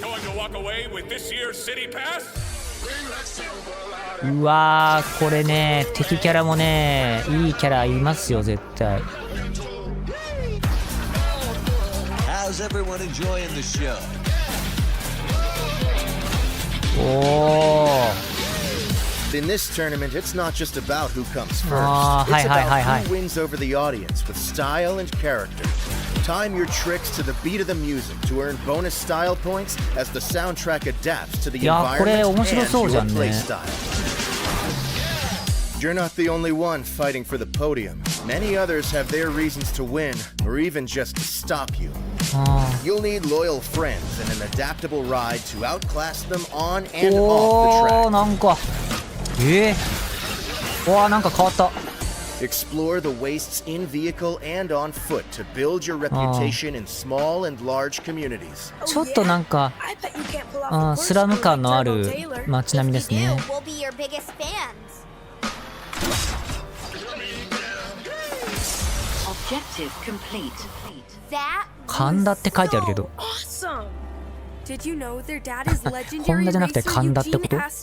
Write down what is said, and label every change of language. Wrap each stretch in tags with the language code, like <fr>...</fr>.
<en>going to walk away with this year's city pass?</en> <ja>うわー、これね、敵キャラもね、いいキャラいますよ絶対。</ja> <en>How's everyone enjoying the show? おー。 In this tournament, it's not just about who comes first. Hi, it's hi, about hi, hi. who wins over the audience with style and character. Time your tricks to the beat of the music to earn bonus style points as the soundtrack adapts to the environment and your playstyle. You're not the only one fighting for the podium. Many others have their reasons to win, or even just to stop you. You'll need loyal friends and an adaptable ride to outclass them on and off the track.</en> <ja>なんかわあなんか変わった。</ja> <en>Explore the wastes in vehicle and on foot to build your reputation in small and large communities.</en> <ja>ちょっとなんかスラム感のある街並みですね。神田って書いてあるけど。本田じゃなくて神田ってこと？</ja>